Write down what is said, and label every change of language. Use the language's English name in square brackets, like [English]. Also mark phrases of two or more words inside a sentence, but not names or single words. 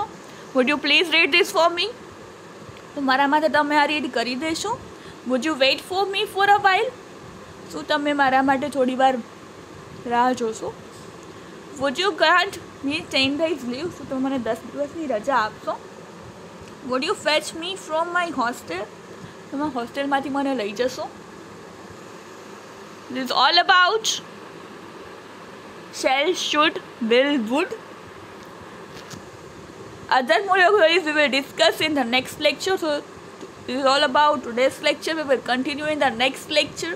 [English] would you please read this for me? [Gujarati] તો મારા માટે તમે આ રીડ કરી દેશો. [English] would you wait for me for a while? [Gujarati] શું તમે મારા માટે થોડી વાર રાહ જોશો. [English] would you grant me 10 days leave? [Gujarati] શું તમે મને 10 દિવસની રજા આપશો. [English] would you fetch me from my hostel? [Gujarati] તમે હોસ્ટેલમાંથી મને લઈ જશો. [English] this is all about shall, should, will, would. Other more vocabularies we will discuss in the next lecture. So this is all about today's lecture. We will continue in the next lecture.